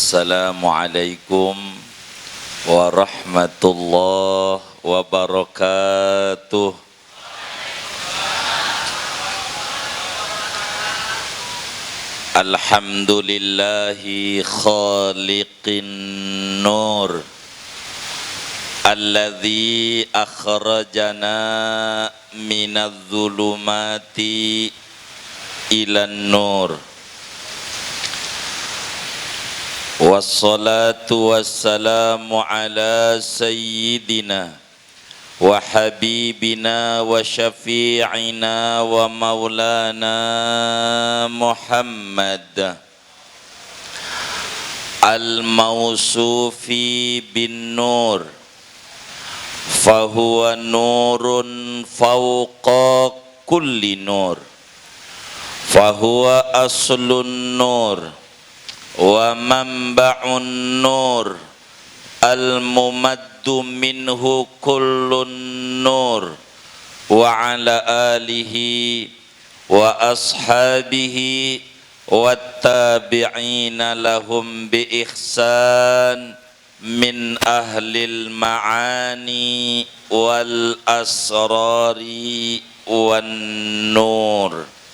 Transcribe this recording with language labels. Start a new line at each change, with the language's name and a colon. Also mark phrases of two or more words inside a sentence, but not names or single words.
Arabic: السلام عليكم ورحمة الله وبركاته. الحمد لله خالق النور الذي أخرجنا من الظلمات إلى النور. والصلاة والسلام على سيدنا وحبيبنا وشفيعنا ومولانا محمد الموصوف بالنور فهو نور فوق كل نور فهو أصل النور ومنبع النور الممد منه كل نور وعلى آله وأصحابه وتابعين لهم بإحسان من أهل المعاني والأسرار والنور.